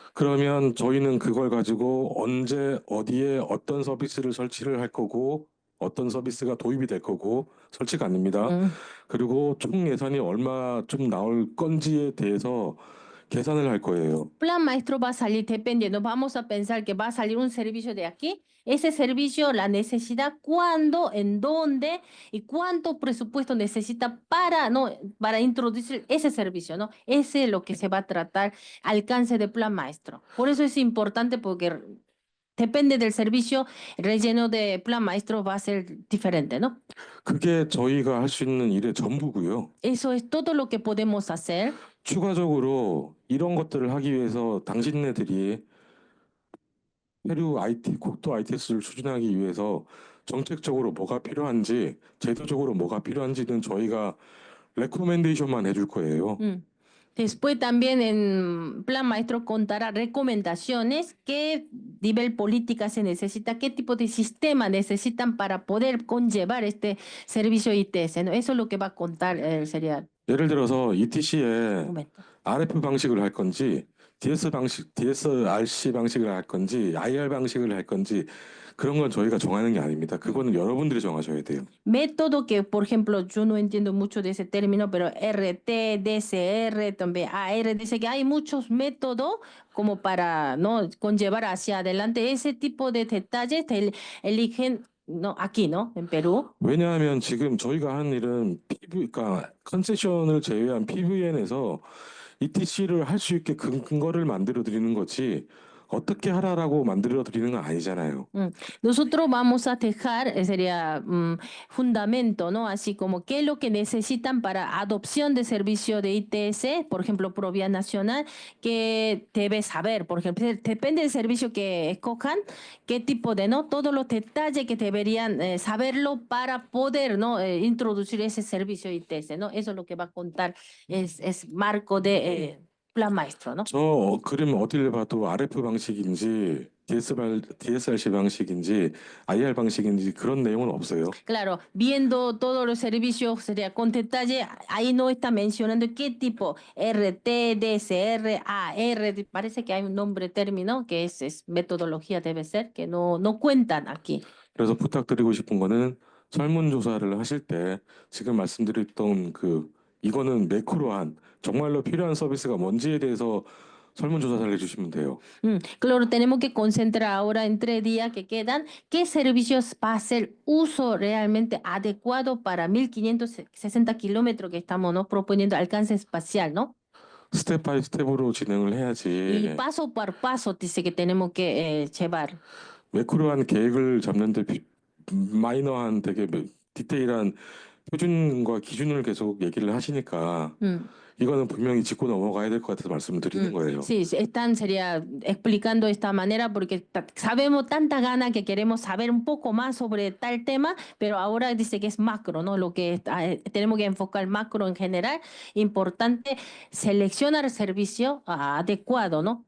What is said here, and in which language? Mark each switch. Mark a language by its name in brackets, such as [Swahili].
[Korean] 그러면 저희는 그걸 가지고 언제 어디에 어떤 서비스를 설치를 할 거고 어떤 서비스가 도입이 될 거고 설치가 아닙니다. 그리고 총 예산이 얼마 좀 나올 건지에 대해서 계산을 할 거예요. [Spanish] Plan maestro va a salir dependiendo. Vamos a pensar que va a salir un servicio de aquí. Ese servicio, la necesidad, cuándo, en dónde y cuánto presupuesto necesita para introducir ese servicio, ¿no? Ese es lo que se va a tratar, alcance de plan maestro. Por eso es importante porque depende del servicio, el relleno de plan maestro va a ser diferente, ¿no? [Korean] 그게 저희가 할 수 있는 일의 전부고요. [Spanish] Eso es todo lo que podemos hacer. [Korean] 추가적으로 이런 것들을 하기 위해서 당신네들이 페루 국토 ITS를 추진하기 위해서 정책적으로 뭐가 필요한지, 제도적으로 뭐가 필요한지는 저희가 레코멘데이션만 해줄 거예요. [Spanish] Después también en Plan Maestro contará recomendaciones, qué nivel política se necesita, qué tipo de sistema necesitan para poder conllevar este servicio ITS, ¿no? Eso es lo que va a contar sería. [Korean] 예를 들어서 ETC에 RF 방식을 할 건지, DSRC 방식을 할 건지, IR 방식을 할 건지 그런 건 저희가 정하는 게 아닙니다. 그거는 여러분들이 정하셔야 돼요. [Spanish] Método que, por ejemplo, yo no entiendo mucho de ese término, pero RT, DCR, también AR, dice que hay muchos métodos como para no conllevar hacia adelante ese tipo de detalles, eligen no, aquí, ¿no? En Perú. [Korean] 왜냐하면 지금 저희가 하는 일은 그러니까 컨세션을 제외한 PVN에서 ETC를 할 수 있게 근거를 만들어 드리는 거지 어떻게 하라라고 만들어 드리는 건 아니잖아요. [Spanish] Nosotros vamos a dejar, sería fundamento, ¿no? Así como qué es lo que necesitan para adopción de servicio de ITS, por ejemplo, por vía nacional, que debe saber, por ejemplo, depende del servicio que escojan, qué tipo de, ¿no? Todos los detalles que deberían saberlo para poder, ¿no? Introducir ese servicio ITS, ¿no? Eso es lo que va a contar, es marco de plan maestro, ¿no? [Korean] 저 그림 어디를 봐도 RF 방식인지 DSRC 방식인지 IR 방식인지 그런 내용은 없어요. [Spanish] Claro, viendo todos los servicios sería con detalle, ahí no está mencionando qué tipo, RT, DSR, AR, parece que hay un nombre término que es metodología debe ser, que no cuentan aquí. [Korean] 그래서 부탁드리고 싶은 거는 설문조사를 하실 때 지금 말씀드렸던 이거는 매크로한 정말로 필요한 서비스가 뭔지에 대해서 설문조사를 해주시면 돼요. [Spanish] Claro, tenemos que concentrar ahora en 3 días que quedan, qué servicios va a ser uso realmente adecuado para 1560 kilómetros que estamos, ¿no? proponiendo alcance espacial, ¿no? [Korean] 스텝 바이 스텝으로 진행을 [Spanish] Y [Korean] 해야지 [Spanish] paso por paso dice que tenemos que llevar. [Korean] 매크로한 계획을 잡는데 마이너한 되게 디테일한 표준과 기준을 계속 얘기를 하시니까 이거는 분명히 짚고 넘어가야 될 것 같아서 말씀을 드리는 거예요. [Spanish] Sí, sería explicando de esta manera porque sabemos tanta gana que queremos saber un poco más sobre tal tema, pero ahora dice que es macro, ¿no? Lo que tenemos que enfocar macro en general. Importante seleccionar el servicio adecuado, ¿no?